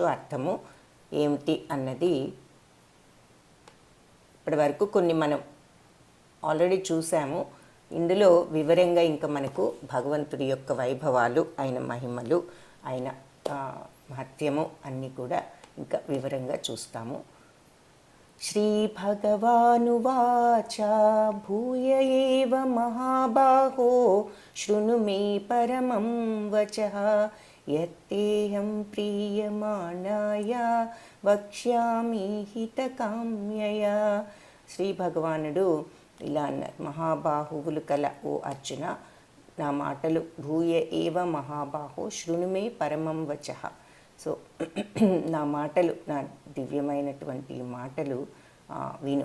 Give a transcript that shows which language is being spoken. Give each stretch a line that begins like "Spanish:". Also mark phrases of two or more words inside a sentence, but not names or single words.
Telugu: అర్థము ఏమిటి అన్నది ఇప్పటి వరకు కొన్ని మనం ఆల్రెడీ చూసాము. ఇందులో వివరంగా ఇంకా మనకు భగవంతుడి యొక్క వైభవాలు, ఆయన మహిమలు, ఆయన మహత్యము అన్నీ కూడా ఇంకా వివరంగా చూస్తాము.
Sanskrit: श्रीभगवानुवाच भूय एव महाबाहो शृणु मे परमं वचः यत्तेऽहं प्रीयमाणाय वक्ष्यामि हितकाम्यया.
Telugu: శ్రీ భగవానుడు ఇలా అన్నారు, మహాబాహువులు కల ఓ అర్జున, నా మాటలు
Sanskrit: భూయ ఏవ మహాబాహో శృణుమే పరమం వచః.
Telugu: సో నా మాటలు, నా దివ్యమైనటువంటి మాటలు విను.